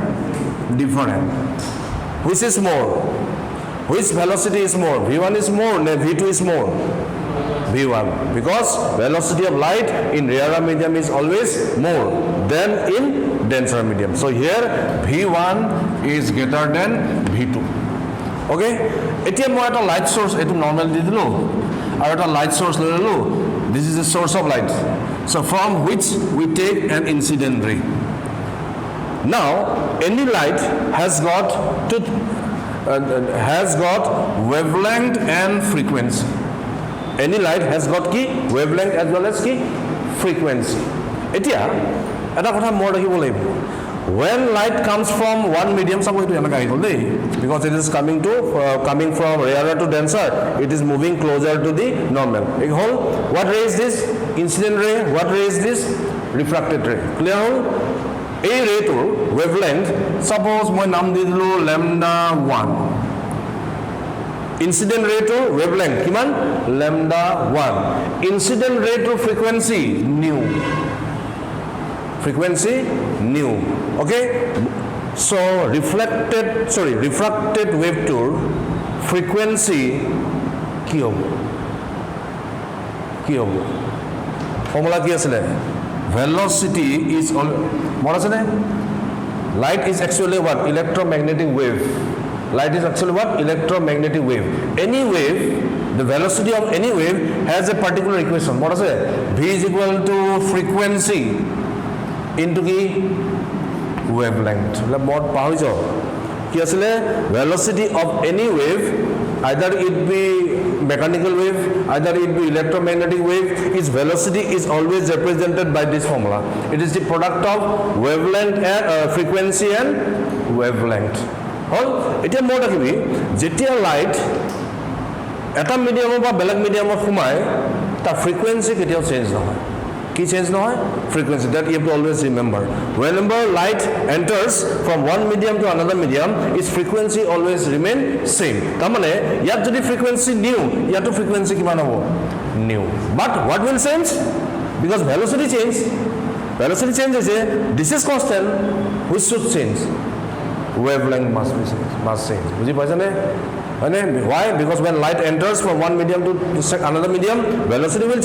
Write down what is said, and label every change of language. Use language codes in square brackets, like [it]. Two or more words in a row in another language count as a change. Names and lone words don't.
[en] which is more which velocity is more v1 is more no v2 is more v1 because velocity of light in rarer medium is always more than in denser medium so here v1 is greater than v2 okay [as] এতিয়া মই এটা [en] light source [as] এইটো normal দি দিলোঁ আৰু এটা [en] light source [as] লৈ ল'লোঁ [en] this is a source of light so from which we take an incident ray now any light has got wavelength and frequency any light has got key wavelength as well as key frequency [as] এতিয়া এটা কথা মনত ৰাখিব লাগিব [en] when light comes from one medium suppose [as] এইটো এনেকৈ আহিল দেই [en] because it is coming from rarer to denser it is moving closer to the normal ek hol what ray is this incident ray what ray is this refracted ray clear hol a ray to wavelength suppose [as] মই নাম দি দিলোঁ [en] lambda 1 incident ray to wavelength kiman lambda 1 incident ray to frequency nu okay so refracted wave to frequency [as] কি হ'ব [en] formula [as] কি আছিল [en] velocity is what is it light is actually what electromagnetic wave any wave the velocity of any wave has a particular equation what is it v is equal to frequency into the wavelength [as] লা মনত পৰিছে কি আছিল [en] velocity of any wave either it be mechanical wave either it be electromagnetic wave its velocity is always represented by this formula it is the product of wavelength and frequency and wavelength [as] হ'ল এতিয়া মনত ৰাখিবি যেতিয়া [en] light eta medium [as] বা বেলেগ [en] medium [as] সোমায় তা [en] frequency ketio change [as] নহয় কি [en] change nohoy frequency that you have to always remember whenever light enters from one medium to another medium its frequency always remain same [as] তেনেহ'লে ইয়াত যদি [en] frequency new yato frequency [as] কিমান হ'ব [en] new but what will change because velocity changes this is constant which should change wavelength must change [as] বুজি পাইছানে [en] why because when light enters from one medium to another medium velocity will